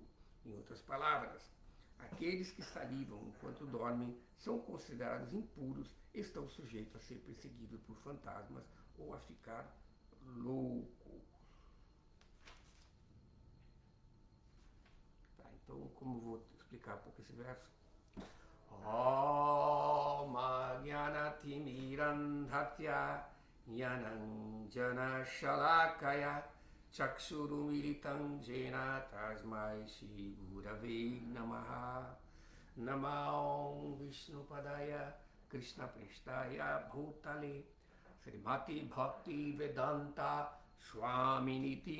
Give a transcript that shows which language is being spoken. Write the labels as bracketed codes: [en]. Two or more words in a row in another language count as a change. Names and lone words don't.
[pt] Em outras palavras, aqueles que salivam enquanto dormem são considerados impuros, estão sujeitos a ser perseguidos por fantasmas ou a ficar loucos. Tá, então, como vou explicar um pouco esse verso? [sa] ॐ अज्ञानतिमिरान्धस्य ज्ञानाञ्जन शलाकया चक्षुरुन्मीलितं येन तस्मै श्री गुरवे नमः. नमो विष्णुपादाय कृष्ण प्रेष्ठाय भूतले श्रीमते भक्ति वेदान्त स्वामिन् इति